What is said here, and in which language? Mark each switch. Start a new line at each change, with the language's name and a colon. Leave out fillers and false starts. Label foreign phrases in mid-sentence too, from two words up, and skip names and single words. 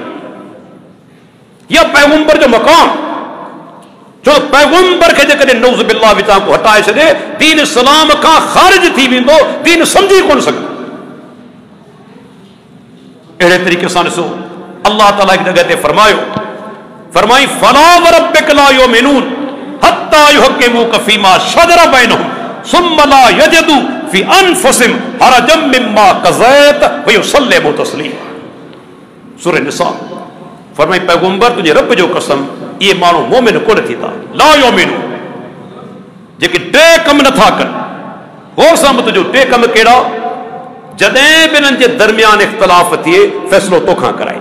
Sindhi: या पैगंबर जो मकाम, छो पैगंबर खे जेकॾहिं
Arabic: نعوذ بالله
Sindhi: विचां को हटाए छॾे दीन इस्लाम खां ख़ारिज थी वेंदो, दीन सम्झी कोन सघंदो। अहिड़े तरीक़े सां ॾिसो अल्लाह ताला हिकु जॻह ते फरमाई
Arabic: فلا وربك لا يؤمنون حتى يحكموك فيما شجر بينهم ثم لا يجدوا في أنفسهم حرجا مما قضيت ويسلموا تسليما.
Sindhi: सूरह निसा फरमाई पैगंबर तुंहिंजे रब जो कसम इहे माण्हू मोमिन कोन थींदा।
Arabic: لا يؤمنون
Sindhi: जेके टे कम नथा कनि। गौर सां ॿुधजो, टे कम कहिड़ा? जॾहिं बि इन्हनि जे दरमियान इख़्तिलाफ़ थिए फ़ैसिलो तोखां कराए।